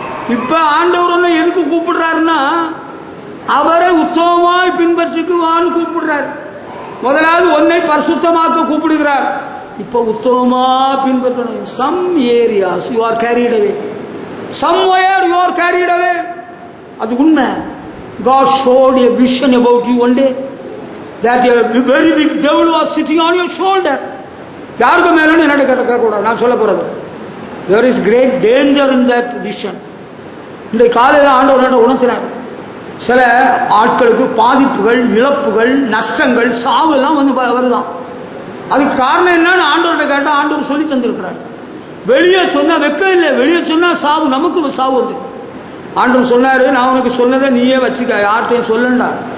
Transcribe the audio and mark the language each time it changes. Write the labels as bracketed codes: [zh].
[ta] இப்ப ஆண்டவர் எதுக்கு கூப்பிடுறாருன்னா, அவரை உத்தமமாய் பின்பற்றுக்கு வான்னு கூப்பிடுறார். முதலாவது உன்னை பரிசுத்தமாக்க கூப்பிடுகிறார். இப்ப உத்தமமா பின்பற்றணும். [en] Some areas you are carried away, somewhere you are carried away. [ta] அது உண்மை. [en] God showed a vision about you one day that a very big devil was sitting on your shoulder. [ta] யாருக்கு மேலும் என்ன கேட்க கூடாது, நான் சொல்ல போறது. [en] There is great danger in that vision. [ta] இந்த காலையில் ஆண்டவர் உணர்த்தினார். சில ஆட்களுக்கு பாதிப்புகள், இழப்புகள், நஷ்டங்கள், சாவு எல்லாம் வந்து வருதான். அதுக்கு காரணம் என்னன்னு ஆண்டவர்கிட்ட கேட்டால் ஆண்டவர் சொல்லி தந்திருக்கிறார். வெளியே சொன்னா வெக்க இல்லை, வெளியே சொன்னா சாவு, நமக்கு சாவு வந்து. ஆண்டவர் சொன்னாரு, நான் உனக்கு சொன்னதை நீயே வச்சுக்க, யார்கிட்டையும் சொல்லண்டா.